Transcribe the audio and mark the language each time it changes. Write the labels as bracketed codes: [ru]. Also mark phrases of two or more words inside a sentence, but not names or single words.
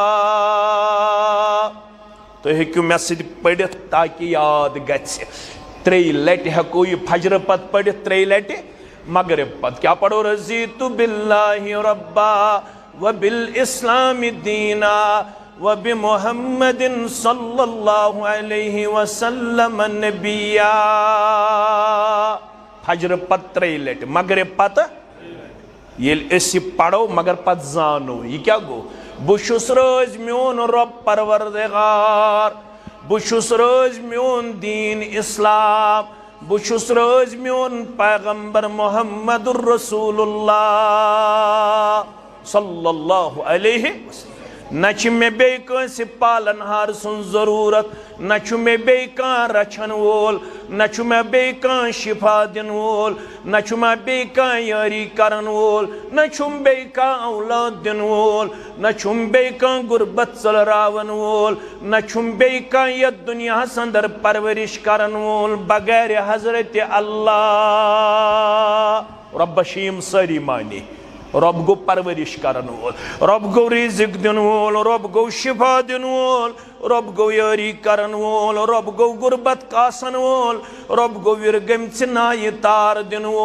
[ks] تُہۍ ہیٚکِو مےٚ سۭتۍ پٔرِتھ تاکہِ یاد گژھِ 3 لٹہِ ہیٚکو یہِ فجر پتہٕ پٔرِتھ 3 لٹہِ مغرب پتہٕ کیٛاہ پرو [ar] رضیتُ باللہ ربا وبالاسلام دینا وبمحمد صلی اللہ علیہ وسلم نبیا [ks] فجر پتہٕ 3 لٹہِ مغرب پتہٕ ییٚلہِ أسۍ یہِ پرو مگر پتہٕ زانو یہِ کیٛاہ گوٚو بہٕ چھُس رٲزۍ میون رۄب پروردگار بہٕ چھُس رٲزۍ میون دیٖن اسلام بہٕ چھُس رٲزۍ میون پیغمبر [ar] محمد رسول اللہ صلی اللہ علیہ وسلم [ks] نہ چھِ مےٚ بیٚیہِ کٲنٛسہِ پالن ہار سٕنٛز ضروٗرت نہ چھُ مےٚ بیٚیہِ کانٛہہ رچھن وول نہ چھُ مےٚ بیٚیہِ کانٛہہ شفا دِنہٕ وول نہ چھُ مےٚ بیٚیہِ کانٛہہ یٲری کرن وول نہ چھُم بیٚیہِ کانٛہہ اولاد دِنہٕ وول نہ چھُم بیٚیہِ کانٛہہ غُربت ژٔلراوَن وول نہ چھُم بیٚیہِ کانٛہہ یتھ دُنیاہس انٛدر پرورش کرن وول بغیر حضرت اللہ رۄبس چھِ یِم سٲری معنی رب گو پرورش کرن وول رب گو رزق دن وول رب گو شفا دن وول رب گو یاری کرن وول رب گو غربت کاسن وول رب گو ورگمژِ نایہِ تار دن